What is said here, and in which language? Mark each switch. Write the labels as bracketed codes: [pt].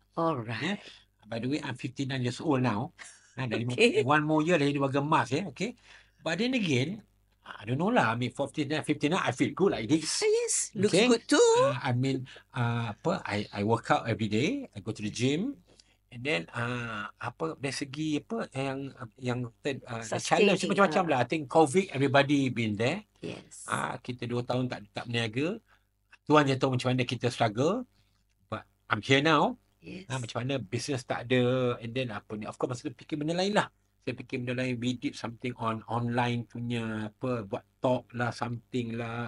[en] Alright. By the way, I'm 59 years old now. Okay. One more year [ms] dah jadi warga emas, okay. [en] But then again, I don't know lah. I mean, for 59, I feel good like this. Yes, looks Okay. good too. I mean, I work out every day. I go to the gym. And then, [ms] dari segi yang [en] the challenge Sustaining, [ms] macam-macam lah. [en] I think COVID, everybody been there. Yes. [ms] Kita 2 tahun tak berniaga. Tuan je tahu macam mana kita struggle. [en] But I'm here now. Yes. [ms] Macam mana business tak ada. [en] And then of course [ms] masa tu fikir benda lain lah. Saya fikir benda lain. [en] We did something on online [ms] punya buat [en] talk lah, something lah.